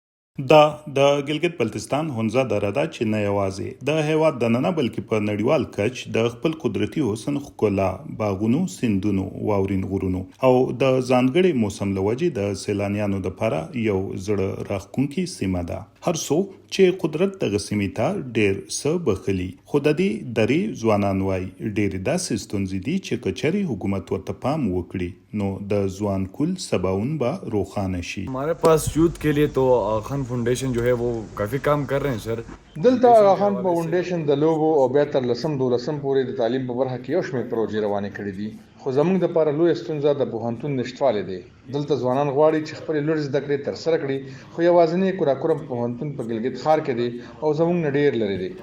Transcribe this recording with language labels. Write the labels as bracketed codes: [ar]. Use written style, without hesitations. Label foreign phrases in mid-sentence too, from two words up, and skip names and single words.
[ps] د ګلګت بلتستان هنزه دره ده چې نه یوازې د هیواد دننه بلکې په نړیوال کچ د خپل قدرتي حسن ښکلا، باغونو، سیندونو، واورین غرونو او د ځانګړي موسم له وجې د سیلانیانو دپاره یو زړه راښکونکې سیمه ده. هر څو چې قدرت دغه سیمې ته ډېر څه بخلي، خو د دې درې ځوانان وایي ډېرې داسې ستونزې دي چې که چېرې حکومت ورته پام وکړي نو د ځوان کول سباوون به روښانه شي. [ur] ہمارے پاس یوتھ کے لیے تو خان فاؤنڈیشن جو ہے وہ کافی کام کر رہے ہیں سر. [ps] دلته آغا خان فاونډیشن د لوبو او بیا تر لسم دولسم پورې د تعلیم په برخه کې یو شمېر پروژې روانې کړې دي، خو زموږ دپاره لویه ستونزه د پوهنتون نشتوالی دی. دلته ځوانان غواړي چې خپلې لوړې زده کړې ترسره کړي، خو یوازینی کوراکورم پوهنتون په ګلګت ښار کې دی او زموږ نه ډېر لرې دی.